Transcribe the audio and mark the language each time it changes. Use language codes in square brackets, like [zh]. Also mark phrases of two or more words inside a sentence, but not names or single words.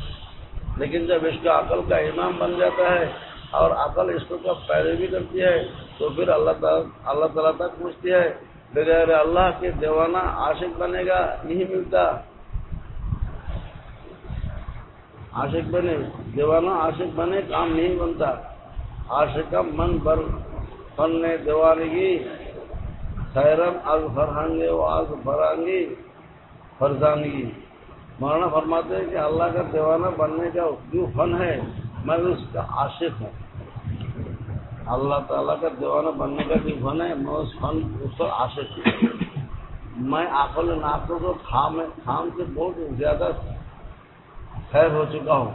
[ur] لیکن جب عشق عقل کا امام بن جاتا ہے اور عقل عشق کا پیروی کرتی ہے تو پھر اللہ تعالیٰ تک پہنچتی ہے۔ بغیر اللہ کے دیوانہ عاشق بنے گا نہیں ملتا. عاشق بنے دیوانہ عاشق بنے کام نہیں بنتا. [fa] عاشقم من بر فن دیوانگی خیرم از فرہنگے و از فرہنگی فرزانگی. [ur] مولانا فرماتے ہیں کہ اللہ کا دیوانہ بننے کا جو فن ہے میں اس کا عاشق ہوں. اللہ تعالیٰ کا دیوانہ بننے کا جو فن ہے میں اس پر عاشق ہوں. میں عقل ناقص و خام سے بہت زیادہ خیر ہو چکا ہوں.